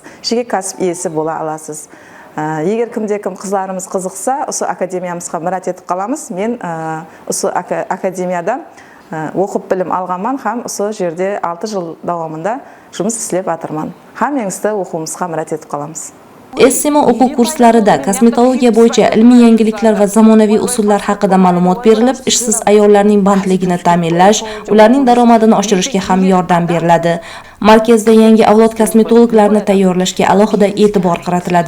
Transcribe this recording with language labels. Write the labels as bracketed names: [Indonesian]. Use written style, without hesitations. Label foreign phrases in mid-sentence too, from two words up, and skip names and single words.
[Kara-Kalpak] Жеке кәсіп иесі бола аласыз. Егер кім-де-кім қызларымыз қызықса, осы академиямызға мұрат етіп қаламыз. Мен осы академияда оқып білім алғанмын һәм осы жерде 6 жыл давамында жұмыс істеп жатырмын. Һәм еңісті оқуымызға мұрат етіп қаламыз. [Uzbek] Essima o'quv kurslarida kosmetologiya bo'yicha ilmiy yangiliklar va zamonaviy usullar haqida ma'lumot berilib, ishsiz ayollarning bandligini ta'minlash, ularning daromadini oshirishga ham yordam beriladi. Markazda yangi avlod kosmetologlarni tayyorlashga alohida e'tibor qaratiladi.